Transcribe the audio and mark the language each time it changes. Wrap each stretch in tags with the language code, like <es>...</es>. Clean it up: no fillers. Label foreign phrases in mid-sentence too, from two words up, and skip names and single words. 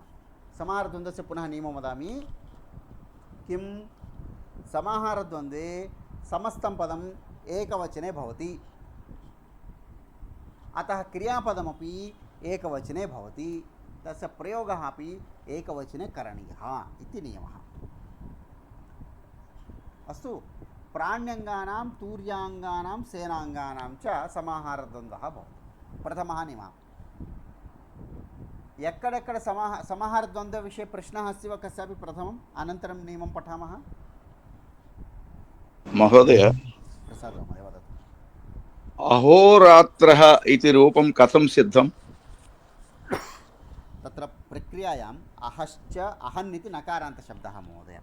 <sa>समाहारद्वन्द्वस्य पुनः नियमं वदामि. किं समाहारद्वन्द्वे समस्तं पदम् एकवचने भवति, अतः क्रियापदमपि एकवचने भवति, तस्य प्रयोगः अपि एकवचने करणीयः इति नियमः. अस्तु. प्राण्यङ्गानां तूर्याङ्गानां सेनाङ्गानां च समाहारद्वन्द्वः भवति. प्रथमः नियमः. ఎక్కడెక్కడ సమాహారద్వంద్వ విషయ ప్రశ్నः अस्ति वा कस्यापि प्रथमम् अनन्तरं नियमं पठामः. महोदय, प्रसादमहोदय वदतु. अहोरात्रः इति रूपं कथं सिद्धम्? तत्र प्रक्रियायाम् अहश्च अहन् इति नकारान्तशब्दः महोदय.</sa>